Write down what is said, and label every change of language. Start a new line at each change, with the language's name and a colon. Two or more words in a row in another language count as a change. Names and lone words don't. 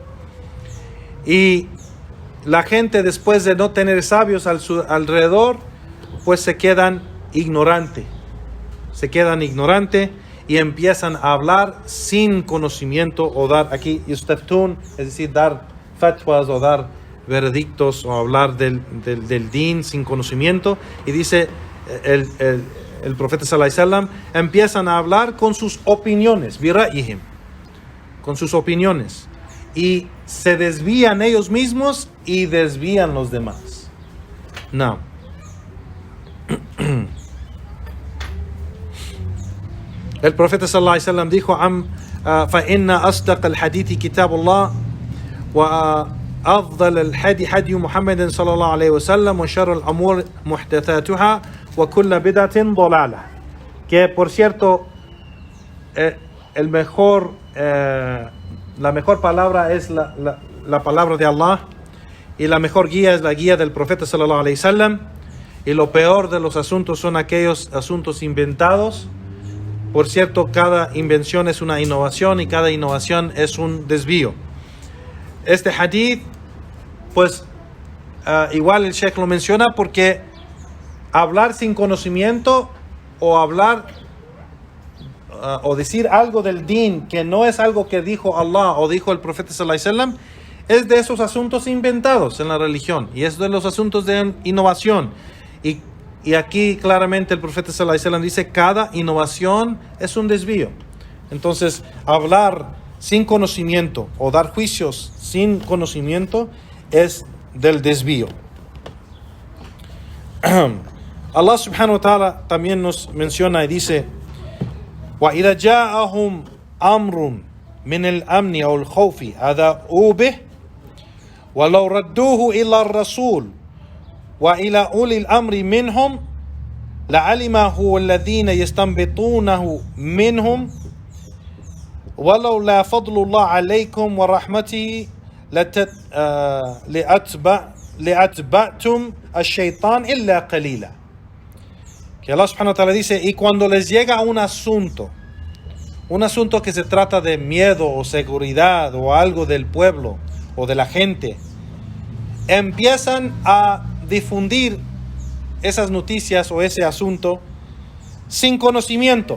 Spanish: y la gente, después de no tener sabios alrededor, pues se quedan ignorantes y empiezan a hablar sin conocimiento, o dar aquí yustaftun, es decir, dar fatwas o dar veredictos o hablar del din sin conocimiento. Y dice el profeta
Arabic: صلى الله عليه وسلم,
Spanish: empiezan a hablar con sus opiniones, bira'ihim, con sus opiniones, y se desvían ellos mismos y desvían los demás. No. El profeta
Arabic: صلى الله عليه وسلم
Spanish: dijo,
Arabic: فَإِنَّ أَصْدَقَ الْحَدِيثِ كِتَابُ اللَّهِ وَأَفْضَلَ الْحَدِي حَدِيُّ مُحَمَّدٍ صلى الله عليه وسلم وشر الأمور محدثاتها وكل بدعة ضلالة.
Spanish: Que, por cierto, la mejor palabra es la palabra de Allah, y la mejor guía es la guía del profeta
Arabic: صلى الله عليه وسلم,
Spanish: y lo peor de los asuntos son aquellos asuntos inventados. Por cierto, cada invención es una innovación y cada innovación es un desvío. Este hadith, pues, igual el Sheikh lo menciona porque hablar sin conocimiento o hablar o decir algo del din que no es algo que dijo Allah o dijo el profeta
Arabic: صلى الله عليه وسلم,
Spanish: es de esos asuntos inventados en la religión y es de los asuntos de innovación. Y aquí claramente el profeta
Arabic: صلى الله عليه وسلم
Spanish: dice, cada innovación es un desvío. Entonces, hablar sin conocimiento o dar juicios sin conocimiento es del desvío.
Arabic: الله سبحانه وتعالى
Spanish: también nos menciona y dice:
Arabic: وَإِذَا جَاءَهُمْ أَمْرٌ مِنَ الْأَمْنِ أَوْ الْخَوْفِ أَذَاعُوا بِهِ وَلَوْ رَدُّوهُ إِلَى الرَّسُولِ وَإِلَى أُولِي الْأَمْرِ مِنْهُمْ لَعَلِمَهُ الَّذِينَ يَسْتَنبِطُونَهُ مِنْهُمْ وَلَوْلَا فَضْلُ اللَّهِ عَلَيْكُمْ وَرَحْمَتِهِ لَأَتْبَعْتُمْ الشَّيْطَانَ إِلَّا قَلِيلًا.
Spanish: Que
Arabic: الله سبحانه وتعالى
Spanish: dice: y cuando les llega un asunto que se trata de miedo o seguridad o algo del pueblo o de la gente, empiezan a difundir esas noticias o ese asunto sin conocimiento.